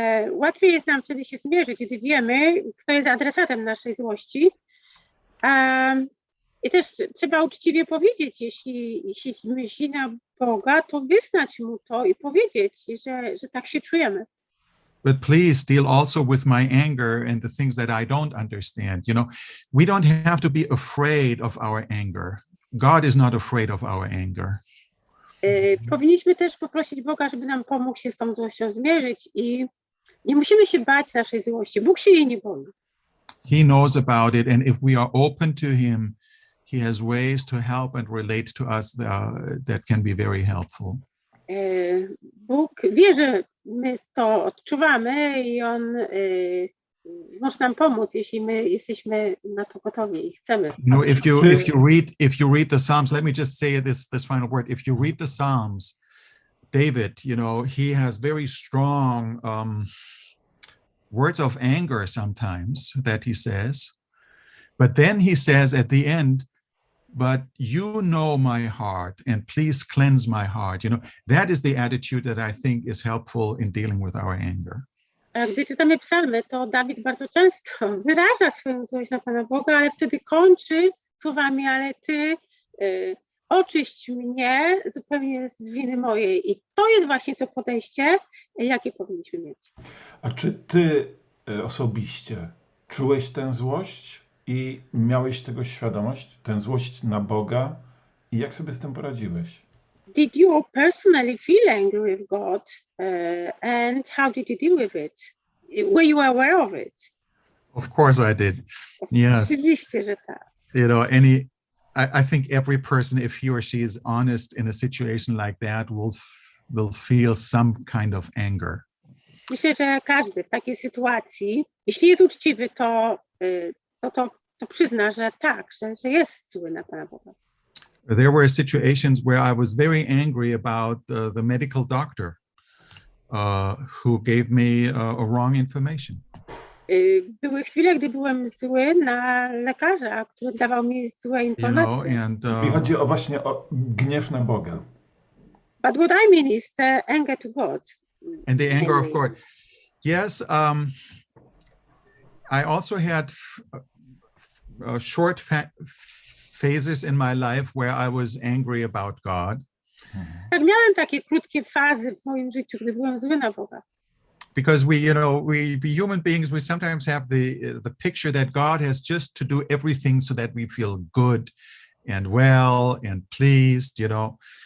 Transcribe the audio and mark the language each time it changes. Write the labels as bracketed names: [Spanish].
[Polish] Łatwiej jest nam wtedy się zmierzyć, gdy wiemy, kto jest adresatem naszej złości. I też trzeba uczciwie powiedzieć, jeśli myśli na Boga, to wyznać Mu to i powiedzieć, że tak się czujemy. [English] but please deal also with my anger and the things that I don't understand. You know, we don't have to be afraid of our anger. God is not afraid of our anger. [Polish] Powinniśmy też poprosić Boga, żeby nam pomógł się z tą złością zmierzyć i nie musimy się bać naszej złości. Bóg się jej nie boi. [English] He knows about it, and if we are open to him, he has ways to help and relate to us that can be very helpful. [Polish] Bóg wie, że my to odczuwamy i On może nam pomóc, jeśli my jesteśmy na to gotowi i chcemy. [English] You know, if you read the Psalms, let me just say this final word. If you read the Psalms, David, you know, he has very strong words of anger sometimes that he says, but then he says at the end, but you know my heart and please cleanse my heart. You know, that is the attitude that I think is helpful in dealing with our anger. [Polish] Gdy czytamy psalmy, to Dawid bardzo często wyraża swoją złość na Pana Boga, ale wtedy kończy słowami, ale Ty oczyść mnie zupełnie z winy mojej. I to jest właśnie to podejście, jakie powinniśmy mieć. A czy ty osobiście czułeś tę złość i miałeś tego świadomość, tę złość na Boga i jak sobie z tym poradziłeś? [English] Did you personally feel angry with God and how did you deal with it? Were you aware of it? Of course I did. Yes. [Polish] Oczywiście, że tak. [English] You know, I think every person, if he or she is honest in a situation like that, will feel some kind of anger. [Polish] Myślę, że każdy w takiej sytuacji, jeśli jest uczciwy, to przyzna, że tak, że jest zły na Pana Boga. [English] There were situations where I was very angry about the medical doctor who gave me a wrong information. [Polish] Były chwile, gdy byłem zły na lekarza, który dawał mi złe informacje. Mi chodzi właśnie o gniew na Boga. [English] But what I mean is the anger to God. And the anger of God. Yes, I also had short phases in my life where I was angry about God. [Polish] Tak, miałem takie krótkie fazy w moim życiu, gdy byłem zły na Boga. [English] Because we human beings, we sometimes have the picture that God has just to do everything so that we feel good and well and pleased, you know.